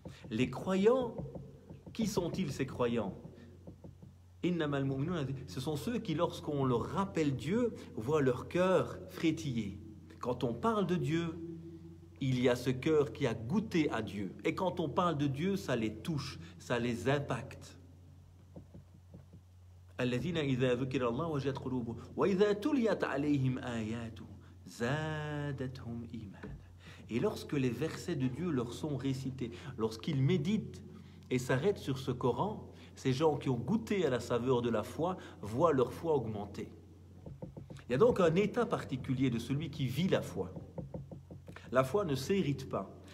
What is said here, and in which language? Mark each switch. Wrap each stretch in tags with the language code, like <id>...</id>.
<fr>Les croyants, qui sont-ils ces croyants? Ce sont ceux qui, lorsqu'on leur rappelle Dieu, voient leur cœur frétiller. Quand on parle de Dieu, il y a ce cœur qui a goûté à Dieu. Et quand on parle de Dieu, ça les touche, ça les impacte.</fr> <ar>الذين إذا ذكر الله وجلت قلوبهم وإذا تليت عليهم آياته Zadathum iman.</ar> <fr>Et lorsque les versets de Dieu leur sont récités, lorsqu'ils méditent et s'arrêtent sur ce Coran, ces gens qui ont goûté à la saveur de la foi voient leur foi augmenter. Il y a donc un état particulier de celui qui vit la foi. La foi ne s'hérite pas.</fr>